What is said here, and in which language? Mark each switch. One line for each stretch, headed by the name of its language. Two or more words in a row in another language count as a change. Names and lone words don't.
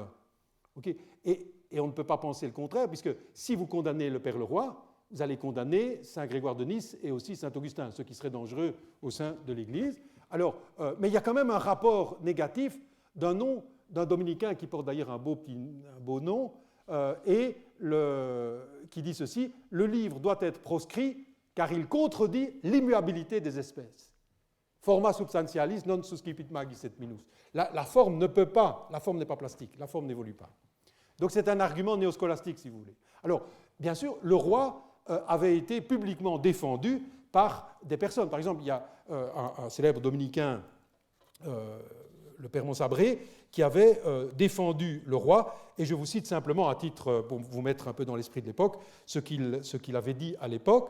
French: Okay, et on ne peut pas penser le contraire, puisque si vous condamnez le Père Leroy, vous allez condamner Saint Grégoire de Nice et aussi Saint Augustin, ce qui serait dangereux au sein de l'Église. Alors, mais il y a quand même un rapport négatif d'un nom d'un dominicain qui porte d'ailleurs un beau nom, et qui dit ceci: le livre doit être proscrit car il contredit l'immuabilité des espèces.
Latin: Forma substantialis non suscipit magis et minus.
French: La forme ne peut pas, la forme n'est pas plastique, la forme n'évolue pas. Donc c'est un argument néoscolastique, si vous voulez. Alors, bien sûr, le roi avait été publiquement défendu par des personnes. Par exemple, il y a un célèbre dominicain, le père Monsabré, qui avait défendu le roi, et je vous cite simplement à titre, pour vous mettre un peu dans l'esprit de l'époque, ce qu'il avait dit à l'époque.